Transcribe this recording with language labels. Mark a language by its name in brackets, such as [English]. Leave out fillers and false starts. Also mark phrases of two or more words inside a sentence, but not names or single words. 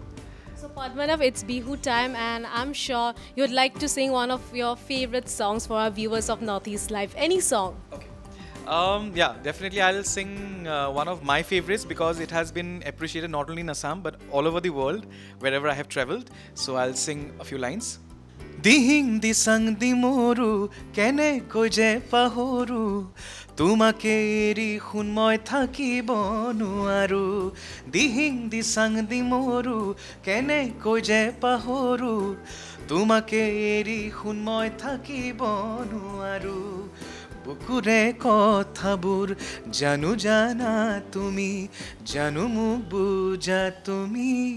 [English] So Padmanav, it's Bihu time and I'm sure you'd like to sing one of your favorite songs for our viewers of Northeast Live. Any song? Okay. Yeah, definitely I'll sing one of my favorites because it has been appreciated not only in Assam but all over the world wherever I have traveled. So I'll sing a few lines. [Assamese] দিহিং দি চাং দি মৰু কেনে কৈ যে পাহৰু তোমাকে এরি হুনময় থাকিব নোৱাৰো দিহিং দি সাং দি মৰু কেনে কৈ যে পাহৰু তোমাকে এৰি হুনময় থাকিব নোৱাৰো বুকুৰে কথাবোৰ জানো জানা তুমি জানো মোক বুজা তুমি